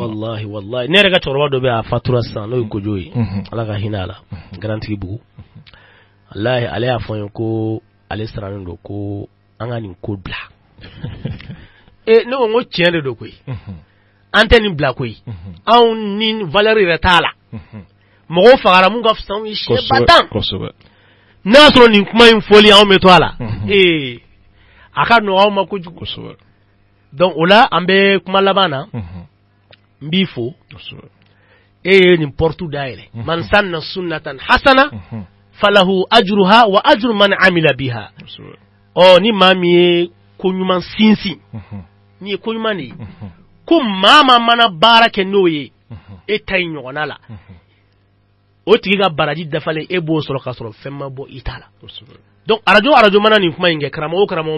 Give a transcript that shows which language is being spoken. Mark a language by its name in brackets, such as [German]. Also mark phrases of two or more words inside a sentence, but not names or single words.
[Arabic] والله والله [Bambara] ne yɛrɛ ka cɛkɔrɔba dɔ bɛ a fatura sisan n'o ye kojo ye ala ka hinɛ a la garantigi bugu wallahi ale y'a fɔ n ye ko ale sirannen don ko an ka nin ko bila ne ko n ko tiɲɛ de don koyi an tɛ nin bila koyi anw ni valeur yɛrɛ t'a la mɔgɔw fagara mun ka fisa anw ye siɲɛ ba tan n'a y'a sɔrɔ nin kuma in fɔli anw bɛ to a la a ka nɔgɔ anw ma kojugu donc o la an bɛ kuma laban na n b'i fo e ye nin porte dayɛlɛ man sanna [Arabic] سنة حسنة فله أجرها وأجر من عمل بها [Bambara] ni maa min ye ko ɲuman sinsin ni ye ko ɲuman de ye ko maa mana baara kɛ n'o ye e ta in ɲɔgɔnna la o tigi ka baraji dafalen e b'o sɔrɔ k'a sɔrɔ fɛn ma bɔ i ta la donc arajo mana nin kuma in kɛ karamɔgɔ